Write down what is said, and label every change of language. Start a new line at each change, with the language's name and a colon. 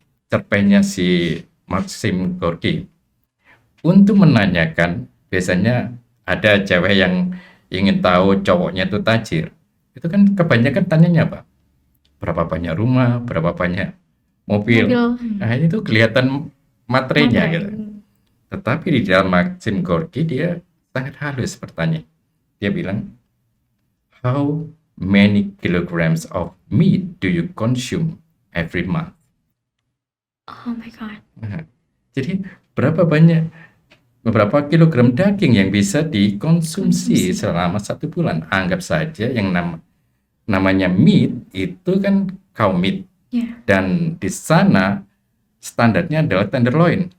Indonesian: Cerpennya si Maxim Gorky. Untuk menanyakan, biasanya ada cewek yang ingin tahu cowoknya itu tajir. Itu kan kebanyakan tanyanya apa? Berapa banyak rumah, berapa banyak mobil. Nah, itu kelihatan materinya gitu. Tetapi di dalam Maxim Gorky dia sangat halus bertanya. Dia bilang,
English: how many kilograms of meat do you consume every month? Oh my God.
Indonesian: Nah, jadi beberapa kilogram daging yang bisa dikonsumsi selama 1 bulan. Anggap saja yang namanya meat itu kan
English: cow meat,
Indonesian: Ya, dan di sana standarnya adalah tenderloin.